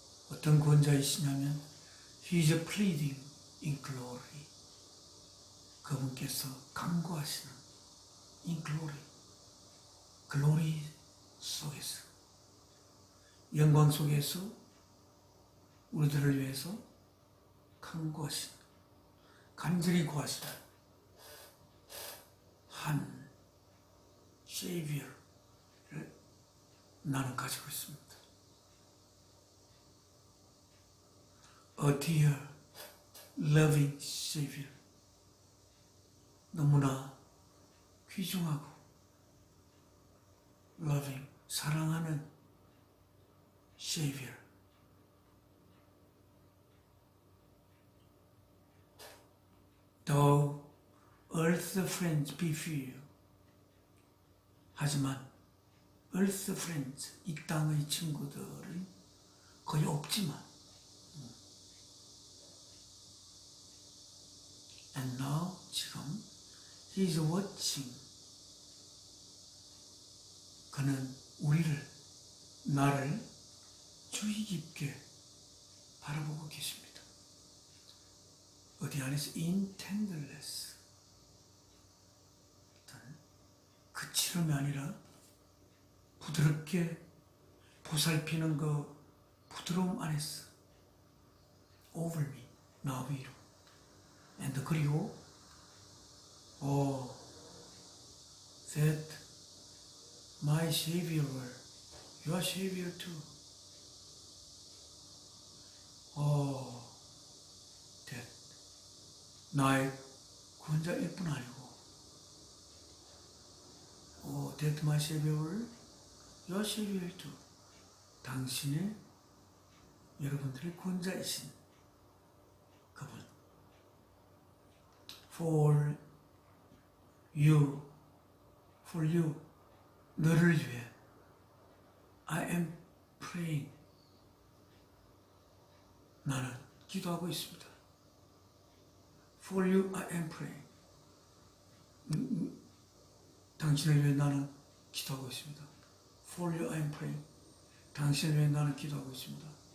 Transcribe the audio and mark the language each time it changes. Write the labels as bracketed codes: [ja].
[ko] 어떤 구원자이시냐면 [en] He is pleading in glory. [ko] 그분께서 간구하시는 [en] in glory. [ko] 글로리 속에서, 영광 속에서 우리들을 위해서 간구하시는, 간절히 구하시는 한 Savior를 나는 가지고 있습니다. [en] A dear, loving Savior. [ko] 너무나 귀중하고 [en] loving, [ko] 사랑하는 [en] Savior. Though earth's friends be few. [ko] 하지만 earth's friends, 이 땅의 친구들은 거의 없지만, and now, 지금 [en] He is watching. [ko] 그는 우리를, 나를 주의 깊게 바라보고 계십니다. 어디 안에서 [en] in tenderness, [ko] 그치름이 아니라 부드럽게 보살피는 그 부드러움 안에서 [en] over me, [ko] 나 위로. [en] and [ko] 그리고 [en] that my Savior, your Savior too. that [ko] 나의 구원자일 뿐 아니고 [en] that my Savior, your Savior too. [ko] 당신의 여러분들의 구원자이신 그분. [en] For you, [ko] 너를 위해 [en] I am praying. [ko] 나는 기도하고 있습니다. [en] For you I am praying. [ko] 당신을 위해 나는 기도하고 있습니다. [en] For you I am praying. [ko] 당신을 위해 나는 기도하고 있습니다.